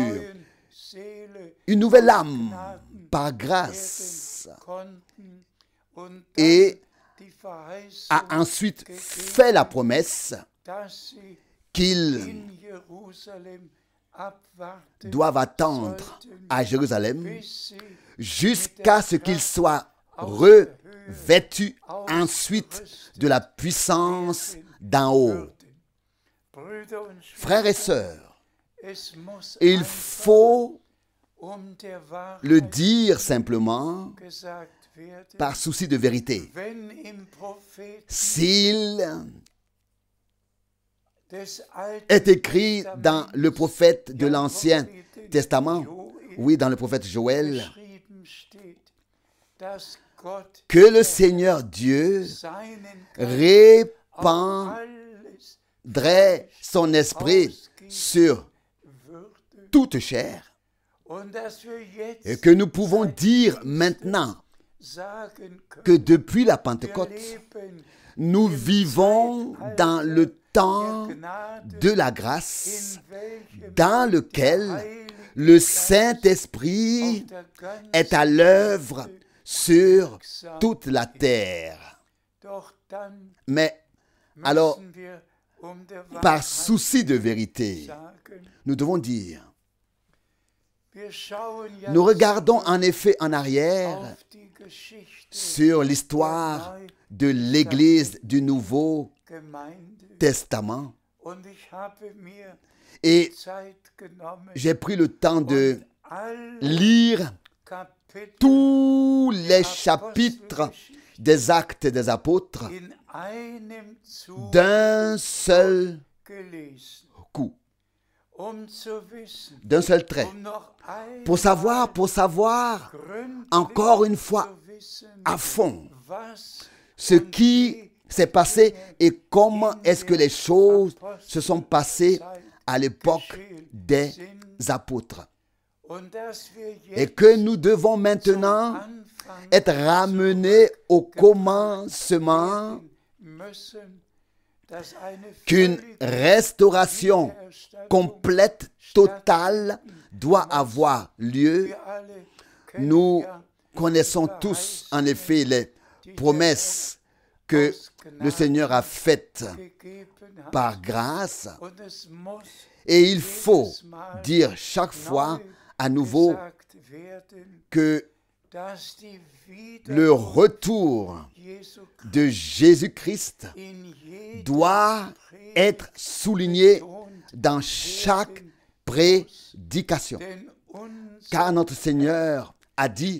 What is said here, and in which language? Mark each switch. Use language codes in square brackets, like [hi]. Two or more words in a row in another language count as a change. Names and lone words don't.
[de] neuen Seele [fr] une nouvelle âme par grâce, [de] konnten und [fr] et [de] dann die Verheißung, [fr] a ensuite fait la promesse [de] dass sie [fr] qu'ils [de] in Jerusalem abwarten [fr] doivent attendre à Jérusalem [de] bis sie [fr] jusqu'à ce qu'ils soient revêtus ensuite de la puissance d'en haut. [de] würden. Brüder und [fr] Frères et [de] Schwestern, [fr] sœurs, [de] es muss [fr] il faut [de] der Wahrheit [fr] le dire simplement [de] gesagt werden, [fr] par souci de vérité. [de] wenn im Propheten [fr] S'il [de] des Alten [fr] est écrit dans [de] Testaments [fr] le prophète de [de] ja, [fr] l'Ancien [de] Propheten [fr] Testament, [de] Joel [fr] oui, dans le prophète Joël, [de] geschrieben steht, dass Gott [fr] que le Seigneur Dieu [de] seinen Geist auf [fr] répand [de] alles [fr] viendrait son esprit sur [de] würde. [fr] toute chair, [de] Und dass wir [fr] et [de] jetzt [fr] que nous pouvons dire maintenant [de] sagen [fr] que [de] können, [fr] depuis la [de] wir [fr] Pentecôte, [de] leben [fr] nous vivons dans le temps [de] der Gnade, [fr] de la grâce [de] in welchem [fr] dans [de] der [fr] lequel [de] Heilige [fr] le [de] Geist [fr] Saint-Esprit [de] auf der ganzen [fr] est à l'œuvre [de] Erde [fr] sur [de] wirksam [fr] toute la terre. [de] Doch dann [fr] Mais alors, [de] müssen wir der [fr] par [de] Wahrheit [fr] souci de vérité, [de] sagen, [fr] nous devons dire, [de] wir schauen ja [fr] nous regardons en effet en arrière [de] auf die Geschichte [fr] sur l'histoire de l'Église du Nouveau [de] Gemeinde [fr] Testament [de] und ich habe mir [fr] et [de] Zeit genommen [fr] j'ai pris le temps de [de] und alle [fr] lire [de] Kapitel [fr] tous les chapitres des Actes des Apôtres [de] in einem Zug [fr] d'un seul [de] gelesen, [fr] coup, [de] zu wissen, [fr] d'un seul trait, [de] noch [fr] pour savoir [de] gründlich [fr] encore une fois [de] zu wissen, [fr] à fond [de] was [fr] ce qui s'est passé et comment est-ce que les choses se sont passées à l'époque des apôtres. [de] und dass wir [fr] Et [de] jetzt [fr] que nous devons maintenant [de] anfangen [fr] être ramenés au commencement, [de] müssen, dass eine [fr] qu'une [de] völlige [fr] restauration [de] Wiedererstattung [fr] complète, totale, doit avoir lieu. [de] wir alle kennen [fr] Nous [de] ja [fr] connaissons tous en effet les promesses que le Seigneur a faites [de] gegeben hat [fr] par grâce. [de] und es muss [fr] Et il faut dire chaque fois à nouveau [de] gesagt werden, [fr] que [de] dass die [fr] le retour [de] Jesu [fr] de Jésus-Christ [de] in jedem [fr] doit être souligné dans chaque prédication. [de] denn uns [fr] Car notre Seigneur a dit,